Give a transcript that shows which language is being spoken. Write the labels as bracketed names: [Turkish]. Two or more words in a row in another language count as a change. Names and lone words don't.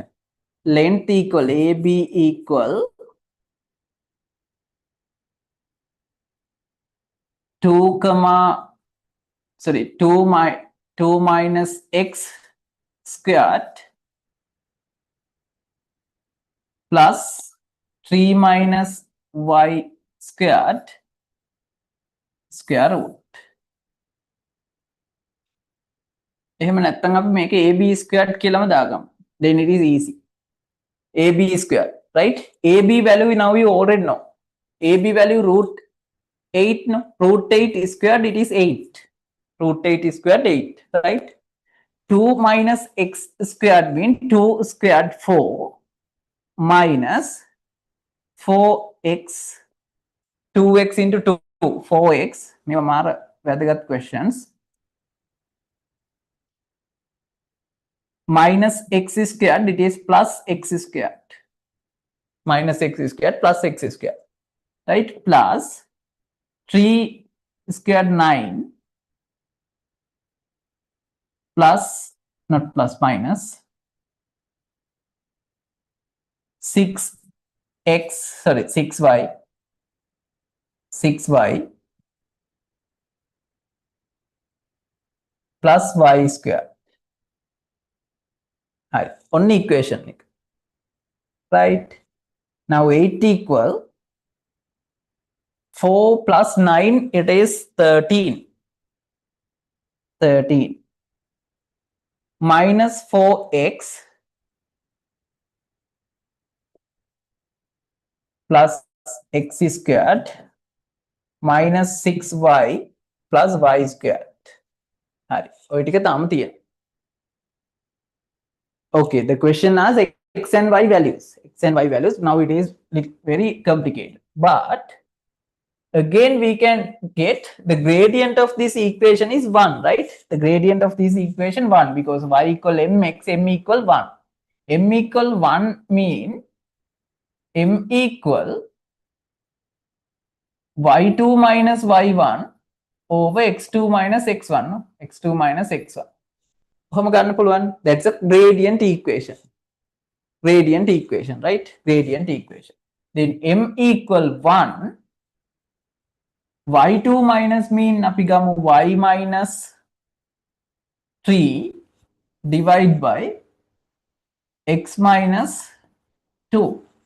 [English] Length equal AB equal 2 minus x squared plus 3 minus y squared square root. [Sinhala] එහෙම නැත්නම් අපි මේක [English] AB squared [Sinhala] කියලාම දාගමු. [English] Then it is easy. AB squared, right? AB value now you already know. AB value root 8, no? Root 8 squared, it is 8. Root 8 squared 8, right? 2 minus x squared means 2 squared 4 minus 4x, 2x into 2, 4x. [Sinhala] මේවා මාර වැදගත් questions. [English] Minus x squared, it is plus x squared. Minus x squared plus x squared, right? Plus 3 squared 9 plus, not plus, minus 6y plus y squared. Right. Only equation, right? Now 8 equal 4 plus 9, it is 13. 13 minus 4x plus x squared minus 6y plus y squared. Right. Okay, the question asks x and y values. X and y values. Now it is very complicated. But again, we can get the gradient of this equation is 1, right? The gradient of this equation 1 because y equal mx, m equal 1. M equal 1 mean m equal y2 minus y1 over x2 minus x1. No? x2 minus x1. That's a gradient equation. Gradient equation, right? Gradient equation. Then m equal 1. y2 minus mean apigamu y minus 3 divide by x minus 2.